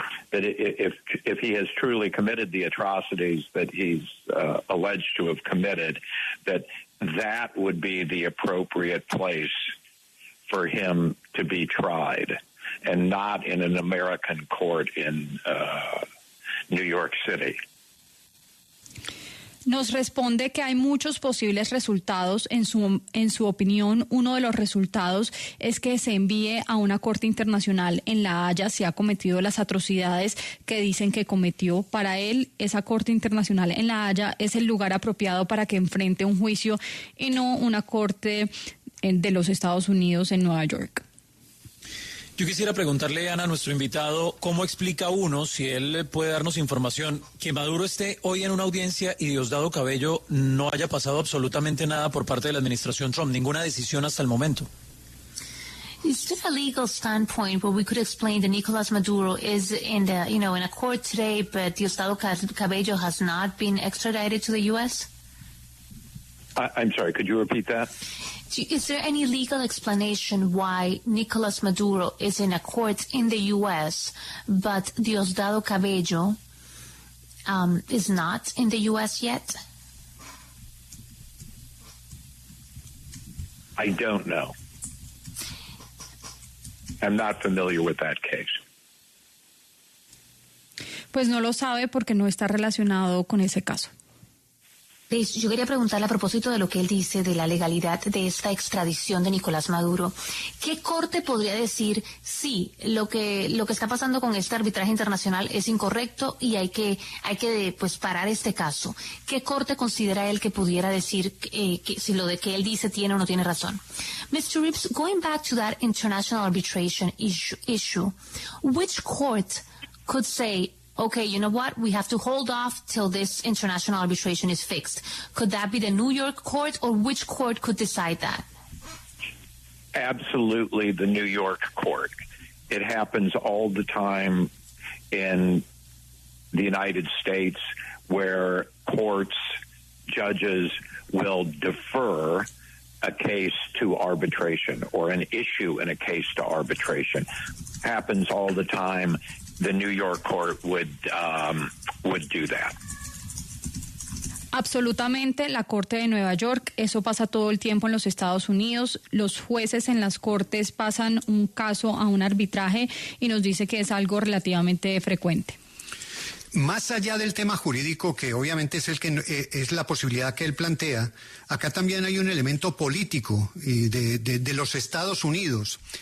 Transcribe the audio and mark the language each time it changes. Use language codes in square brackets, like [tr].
[en] That if he has truly committed the atrocities that he's alleged to have committed, that would be the appropriate place for him to be tried, and not in an American court in New York City. [es] Nos responde que hay muchos posibles resultados. En su opinión, uno de los resultados es que se envíe a una corte internacional en La Haya si ha cometido las atrocidades que dicen que cometió. Para él, esa corte internacional en La Haya es el lugar apropiado para que enfrente un juicio y no una corte de los Estados Unidos en Nueva York. Yo quisiera preguntarle, Ana, a nuestro invitado, ¿cómo explica uno, si él puede darnos información, que Maduro esté hoy en una audiencia y Diosdado Cabello no haya pasado absolutamente nada por parte de la administración Trump, ninguna decisión hasta el momento? [en] Is there a legal standpoint where we could explain that Nicolás Maduro is in a court today, but Diosdado Cabello has not been extradited to the U.S.? I'm sorry, could you repeat that? Is there any legal explanation why Nicolás Maduro is in a court in the U.S., but Diosdado Cabello is not in the U.S. yet? I don't know. I'm not familiar with that case. [es] Pues no lo sabe porque no está relacionado con ese caso. Yo quería preguntarle a propósito de lo que él dice de la legalidad de esta extradición de Nicolás Maduro. ¿Qué corte podría decir sí, lo que está pasando con este arbitraje internacional es incorrecto y hay que parar este caso? ¿Qué corte considera él que pudiera decir que si lo de que él dice tiene o no tiene razón? [en] Mr. Rips, going back to that international arbitration issue, which court could say, okay, you know what? We have to hold off till this international arbitration is fixed. Could that be the New York court, or which court could decide that? Absolutely the New York court. It happens all the time in the United States where courts, judges will defer a case to arbitration or an issue in a case to arbitration. Happens all the time. The New York court would do that. [es] Absolutamente, la Corte de Nueva York, eso pasa todo el tiempo en los Estados Unidos. Los jueces en las cortes pasan un caso a un arbitraje y nos dice que es algo relativamente frecuente. Más allá del tema jurídico, que obviamente es el que es la posibilidad que él plantea, acá también hay un elemento político de los Estados Unidos.